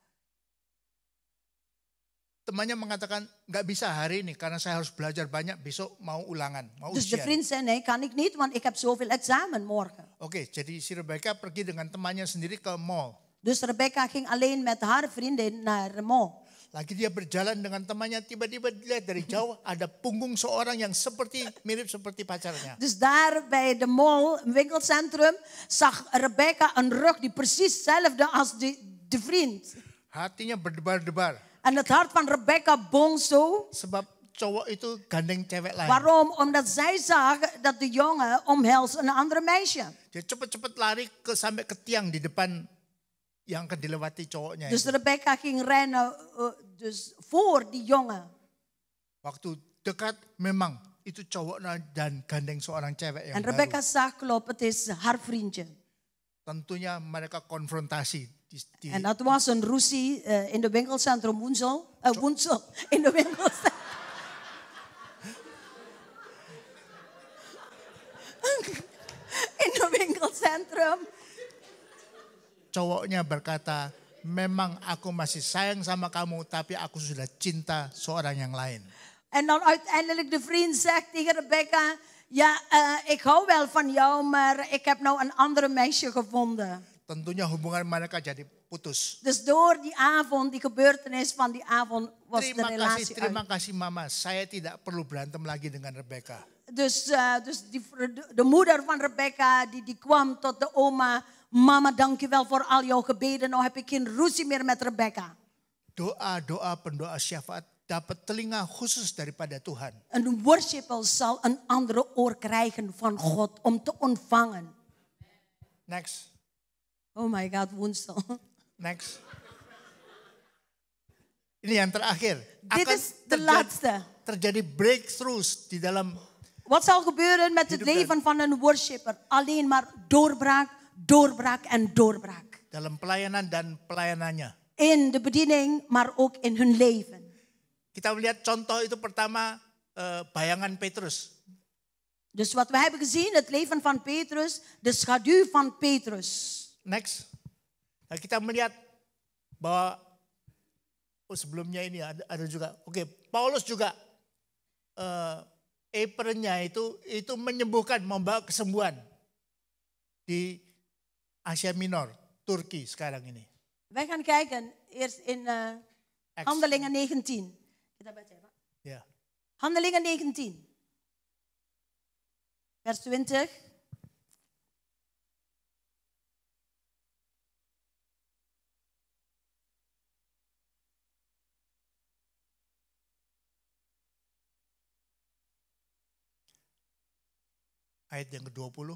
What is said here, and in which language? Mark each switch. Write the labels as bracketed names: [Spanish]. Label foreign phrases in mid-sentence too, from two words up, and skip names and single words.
[Indonesian] Temannya mengatakan, nggak bisa hari ini karena saya harus belajar banyak, besok mau ulangan, mau [Dutch] Dus [Indonesian] ujian. [Dutch] de vriend zei: "Nee, kan ik niet, want ik heb zoveel examen morgen." [Indonesian] Oke, jadi si Rebecca pergi dengan temannya sendiri ke mall. [Dutch] Dus Rebecca ging alleen met haar vriendin naar de mall. [Indonesian] Lagi dia berjalan dengan temannya, tiba-tiba dilihat dari jauh ada punggung seorang yang mirip seperti pacarnya. [Dutch] Dus daar bij de mall, een winkelcentrum, zag Rebecca een rug die precies hetzelfde als de vriend. [Indonesian] Hatinya berdebar-debar. [Dutch] En het hart van Rebecca bong zo. [Indonesian] Sebab cowok itu gandeng cewek lain. [Dutch] Waarom? Omdat zij zag dat de jongen omhelst een andere meisje. [Indonesian] Dia cepat-cepat lari sampai ke tiang di depan yang akan dilewati cowoknya. [Dutch] Dus Rebecca ging rennen dus voor die jongen. [Indonesian] Waktu dekat memang itu cowoknya dan gandeng seorang cewek yang [Dutch] En Rebecca zag, klopt, het is haar vriendje. [Indonesian] Tentunya mereka konfrontasi. [Dutch] En dat was een ruzie in de winkelcentrum Woensel. In de winkelcentrum. In de winkelcentrum. [Indonesian] Cowoknya berkata, memang aku masih sayang sama kamu, tapi aku sudah cinta seorang yang lain. [Dutch] En dan uiteindelijk de vriend zegt tegen Rebecca: "Ja, ik hou wel van jou, maar ik heb nou een andere meisje gevonden." [Indonesian] Tentunya hubungan mereka jadi putus. [Dutch] Dus door die avond, die gebeurtenis van die avond, was de relatie uit. [Indonesian] Terima kasih mama, saya tidak perlu berantem lagi dengan Rebecca. [Dutch] Dus de moeder van Rebecca die kwam tot de oma: "Mama, dank je wel voor al jouw gebeden. Nou heb ik geen ruzie meer met Rebecca." [Indonesian] doa-doa pendoa syafaat dapat telinga khusus daripada Tuhan. [Dutch] Een worshipper zal een andere oor krijgen van God om te ontvangen. [English] Next. Oh my God, woensdag. [Indonesian] Next. Ini yang terakhir. [Dutch] Dit is de laatste. [Indonesian] Terjadi breakthroughs di dalam. [Dutch] Wat zal gebeuren met het leven van een worshipper? Alleen maar doorbraak, doorbraak en doorbraak. [Indonesian] Dalam pelayanan dan pelayanannya. [Dutch] In de bediening, maar ook in hun leven. [Indonesian] Kita melihat contoh itu pertama bayangan Petrus. [Dutch] Dus wat we hebben gezien, het leven van Petrus, de schaduw van Petrus. [English] Next. [Indonesian] Nah, kita melihat bahwa sebelumnya ini ada juga. Oke, Paulus juga apronnya itu menyembuhkan, membawa kesembuhan di Asia Minor, Turki sekarang ini. [Dutch] Wij gaan kijken eerst in Handelingen 19. [Indonesian] Kita baca ya, Pak. Ya. [Dutch] Handelingen 19. Vers 20. [Indonesian] Ayat yang ke-20.